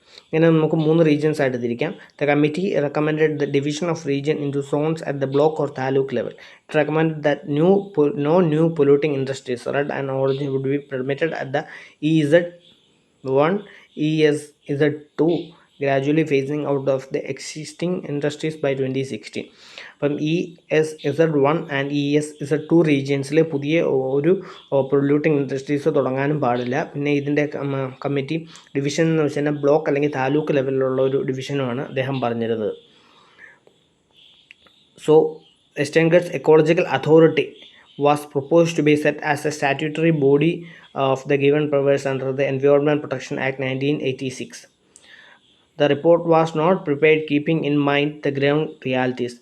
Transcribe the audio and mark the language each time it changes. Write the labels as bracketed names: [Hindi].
[Malayalam] ഇങ്ങനെ നമുക്ക് 3 റീജിയൻസ് ആയിട്ട് തിരിക്കാം. [English] The committee recommended the division of region into zones at the block or taluk level. It recommended that no new polluting industries, red and orange, would be permitted at the EZ1, ESZ2, gradually phasing out of the existing industries by 2016. [Malayalam] അപ്പം ESZ1 and ESZ2 റീജിയൻസിലെ പുതിയ ഒരു polluting industries തുടങ്ങാനും പാടില്ല. പിന്നെ ഇതിൻ്റെ committee division എന്ന് വെച്ച് കഴിഞ്ഞാൽ ബ്ലോക്ക് അല്ലെങ്കിൽ താലൂക്ക് ലെവലിലുള്ള ഒരു ഡിവിഷനുമാണ് അദ്ദേഹം പറഞ്ഞിരുന്നത്. [English] So, Western Ghats Ecological Authority was proposed to be set as a statutory body of the given powers under the Environment Protection Act 1986. The report was not prepared keeping in mind the ground realities.